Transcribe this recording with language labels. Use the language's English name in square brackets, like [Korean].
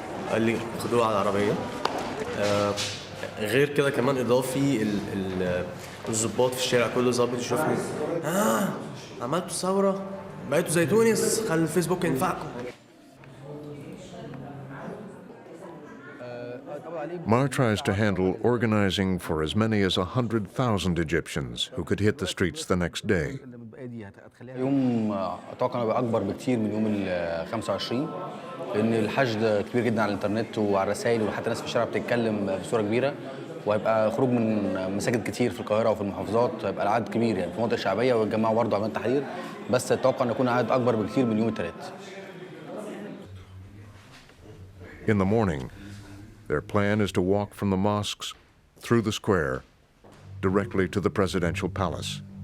[Arabic] قال لي خدوه على العربيه. غير كده كمان اضافي الضباط في الشارع كله ظابط يشوفني عملتوا ثوره بقيتوا زي تونس خلي الفيسبوك ينفعكم. [English] Mar tries to handle organizing for as many as 100,000 Egyptians who could hit the streets the next day. [Arabic] يوم اتوقع انه اكبر بكتير من يوم ال 25 لان الحشد كبير جدا على الانترنت وعلى الرسائل وحتى الناس في الشارع بتتكلم بصوره كبيره، وهيبقى خروج من مساجد كتير في القاهره وفي المحافظات، هيبقى العدد كبير يعني في مناطق شعبيه ويتجمعوا برضه على التحرير، بس اتوقع ان يكون عدد اكبر بكتير من يوم الثلاث. [English] In the morning, their plan is to walk from the mosques through the square directly to the presidential palace.